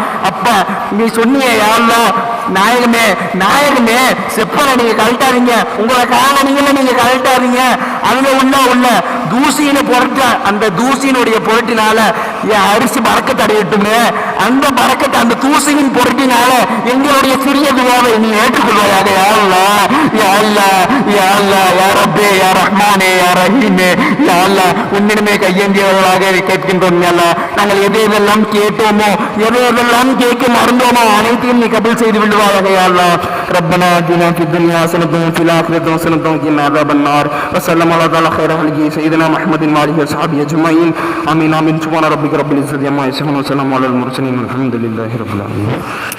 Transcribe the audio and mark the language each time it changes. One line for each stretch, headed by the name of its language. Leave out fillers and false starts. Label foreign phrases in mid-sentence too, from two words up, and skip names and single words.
Tamil: அப்பா நீ சொன்னியே யா அல்லாஹ், நாயகமே நாயகமே செப்பலை நீங்க கழட்டாதீங்க, உங்களை காலணிகளை நீங்க கழட்டாதீங்க, அதுல உள்ள தூசியின பொருட்ட அந்த தூசியினுடைய பொருட்டினால என் அரிசி பறக்கத்தை அடையட்டுமே, அந்த பறக்கத்தை அந்த தூசியின் பொருட்டினால எங்களுடைய சிறிய துவாவை நீ ஏற்றுக்கொள்வாயாக யா அல்லாஹ். யா அல்லாஹ் யா அல்லாஹ் யா ரப்பே யா ரஹ்மானே யா ரஹீமே யா அல்லாஹ் உன்னிடமே கையேந்தியவர்களாக கேட்கின்றோம் யா அல்லாஹ். நாங்கள் எதையெல்லாம் கேட்டோமோ எதையெல்லாம் கேட்க மறந்தோமோ அனைத்தையும் நீ கபூல் செய்து விடுவாயாக யா அல்லாஹ்.
Arabic: ربنا آتنا في الدنيا حسنة وفي الآخرة حسنة وقنا عذاب النار وصلى الله على خير خلقه سيدنا محمد وآله وصحبه أجمعين آمين آمين سبحان ربك رب العزة عما يصفون وسلام على المرسلين والحمد لله رب العالمين.